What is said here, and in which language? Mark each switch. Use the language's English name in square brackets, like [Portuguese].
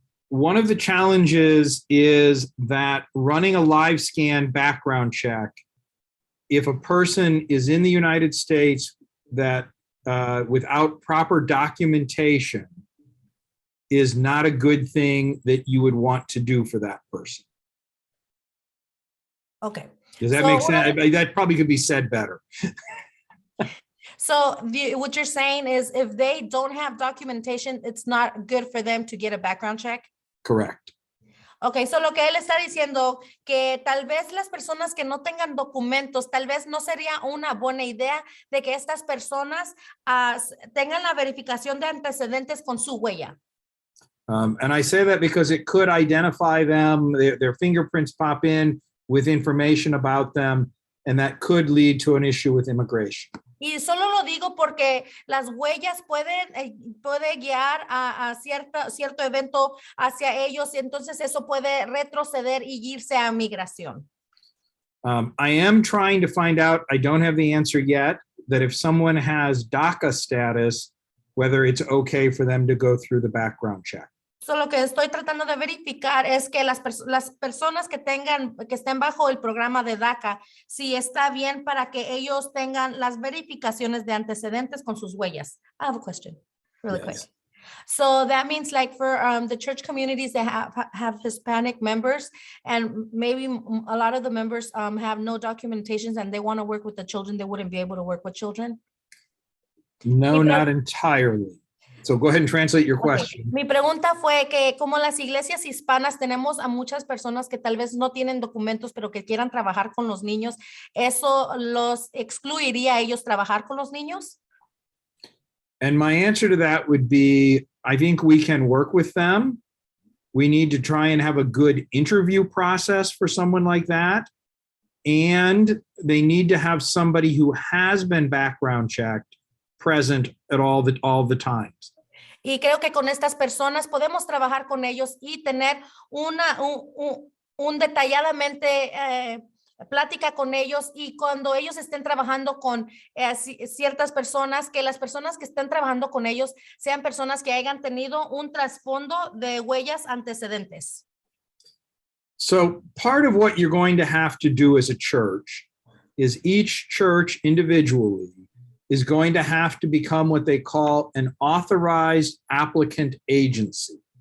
[English] One of the challenges is that running a live scan background check, if a person is in the United States that without proper documentation, is not a good thing that you would want to do for that person. Okay. Does that So make [Spanish] una [English] sense? That probably could be said better. So what you're saying is if they don't have documentation, it's not good for them to get a background check? Correct. Okay, so [Spanish] lo que él está diciendo que tal vez las personas que no tengan documentos, tal vez no sería una buena idea de que estas personas tengan la verificación de antecedentes con su huella. [English] And I say that because it could identify them, their fingerprints pop in with information about them, and that could lead to an issue with immigration. [Spanish] Y solo lo digo porque las huellas puede guiar a cierto evento hacia ellos, y entonces eso puede retroceder y irse a migración. [English] I am trying to find out, I don't have the answer yet, that if someone has DACA status, whether it's okay for them to go through the background check. [Spanish] So, lo que estoy tratando de verificar es que las personas que estén bajo el programa de DACA, si está bien para que ellos tengan las verificaciones de antecedentes con sus huellas. [English] I have a question, really quick. So that means like for the church communities that have Hispanic members, and maybe a lot of the members have no documentations and they want to work with the children, they wouldn't be able to work with children? No, not entirely. So go ahead and translate your question. [Spanish] Mi pregunta fue que como las iglesias hispanas tenemos a muchas personas que tal vez no tienen documentos, pero que quieran trabajar con los niños, ¿eso los excluiría a ellos trabajar con los niños? [English] And my answer to that would be, I think we can work with them. We need to try and have a good interview process for someone like that. And they need to have somebody who has been background checked present at all the times. [Spanish] Y creo que con estas personas podemos trabajar con ellos y tener un detalladamente plática con ellos, y cuando ellos estén trabajando con ciertas personas, que las personas que estén trabajando con ellos sean personas que hayan tenido un trasfondo de huellas antecedentes. [English] So part of what you're going to have to do as a church is each church individually is going to have to become what they call an authorized applicant agency.